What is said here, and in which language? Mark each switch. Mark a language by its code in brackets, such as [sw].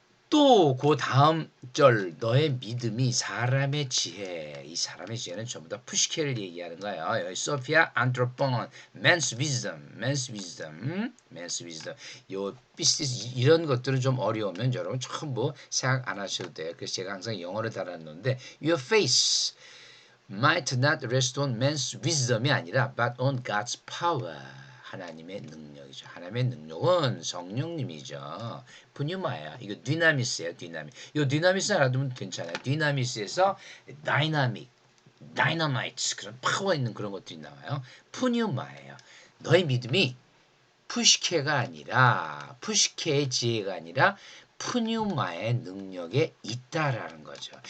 [ko] 또 그 다음 절 너의 믿음이 사람의 지혜 이 사람의 지혜는 전부 다 푸시케를 얘기하는 거예요. 여기 소피아 안트로폰 [en] man's wisdom [ko] 요 비스티스 이런 것들은 좀 어려우면 여러분 전부 생각 안 하셔도 돼요. 그래서 제가 항상 영어로 달아놓는데 [en] your face might not rest on man's wisdom [ko] 이 아니라 [en] but on God's power. [ko] 하나님의 능력이죠. 하나님의 능력은 성령님이죠. 푸뉴마야. 이거 디나미스예요. 디나미. 이 디나미스 알아두면 괜찮아요. 디나미스에서 다이나믹, 다이너마이트 그런 파워 있는 그런 것들이 나와요. 푸뉴마예요. 너의 믿음이 푸시케가 아니라 푸시케의 지혜가 아니라 푸뉴마의 능력에 있다라는 거죠.